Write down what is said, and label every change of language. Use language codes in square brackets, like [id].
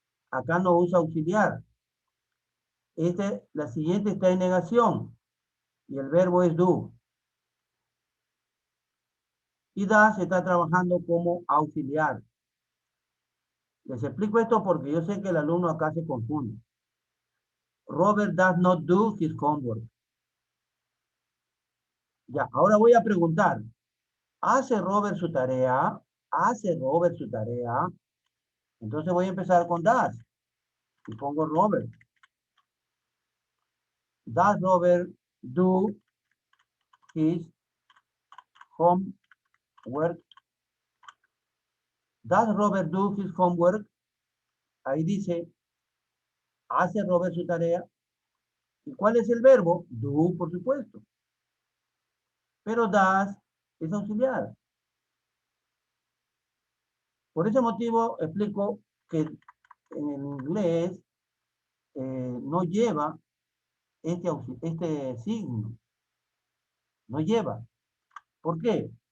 [es] Acá no usa auxiliar. La siguiente está en negación. Y el verbo es do. Y does está trabajando como auxiliar. Les explico esto porque yo sé que el alumno acá se confunde. [en] Robert does not do his homework. [es] Ya, ahora voy a preguntar. ¿Hace Robert su tarea? ¿Hace Robert su tarea? Entonces voy a empezar con does. Y pongo Robert. [en] Does Robert do his homework? Does Robert do his homework? [es] Ahí dice, ¿hace Robert su tarea? ¿Y cuál es el verbo? Do, por supuesto. Pero does es auxiliar. Por ese motivo explico que en el inglés no lleva este signo. No lleva. ¿Por qué?